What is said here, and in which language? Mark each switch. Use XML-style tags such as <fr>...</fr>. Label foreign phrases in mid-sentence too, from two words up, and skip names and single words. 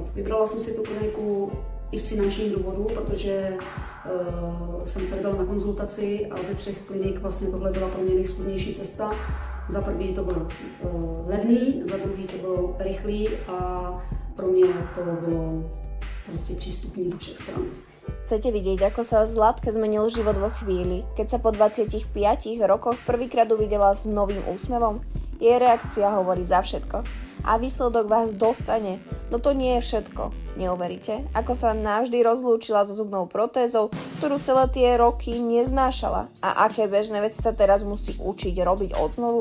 <cs>Vybrala jsem si tu kliniku i z finančních důvodů, protože jsem tady byla na konzultaci a ze 3 klinik vlastně tohle byla pro mě nejschůdnější cesta. Za prvý to bylo levný, za druhý to bylo rychlý a pro mě to bylo prostě přístupný ze všech stran.</cs> <sk>Chcete vidieť, ako sa Zlatke zmenil život vo chvíli, keď sa po 25 rokoch prvýkrát uvidela s novým úsmevom? Jej reakcia hovorí za všetko. A výsledok vás dostane. No to nie je všetko. Neuveríte, ako sa navždy rozlúčila so zubnou protézou, ktorú celé tie roky neznášala a aké bežné veci sa teraz musí učiť robiť odnovu?</sk>